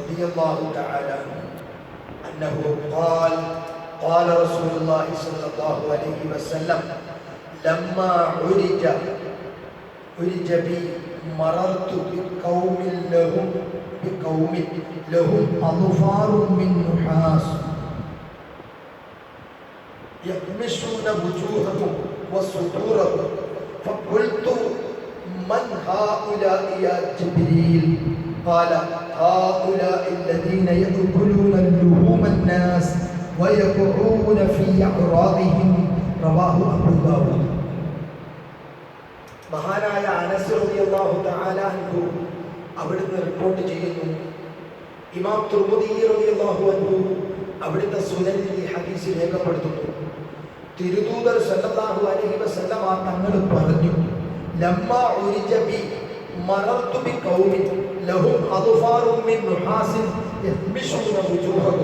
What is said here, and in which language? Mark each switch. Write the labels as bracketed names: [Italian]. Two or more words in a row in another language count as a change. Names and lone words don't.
[Arabic] رضي الله تعالى عنه أنه قال رسول الله صلى الله عليه وسلم لما عرج بي مررت بقوم لهم أظفار من نحاس يغمشون وجوههم وصدورهم فقلت من هؤلاء يا جبريل؟ قال هؤلاء الذين يأكلون اللحوم الناس ويقعون في أعراضهم. رواه أبو داود. [Malayalam] മഹാനായ അനസ് [Arabic] رضي الله تعالى عنه [Malayalam] അവിടുന്ന് റിപ്പോർട്ട് ചെയ്യുന്നു. ഇമാം തുർമുദി [Arabic] رضي الله عنه [Malayalam] അവിടുത്തെ സുനനിൽ ഈ ഹദീസ് രേഖപ്പെടുത്തുന്നു. തിരുദൂതർ [Arabic] صلى الله عليه وسلم [Malayalam] തങ്ങൾ പറഞ്ഞു, [Arabic] لما عرج بي مررت بقوم لهم أظفار من نحاس يخمشون وجوههم.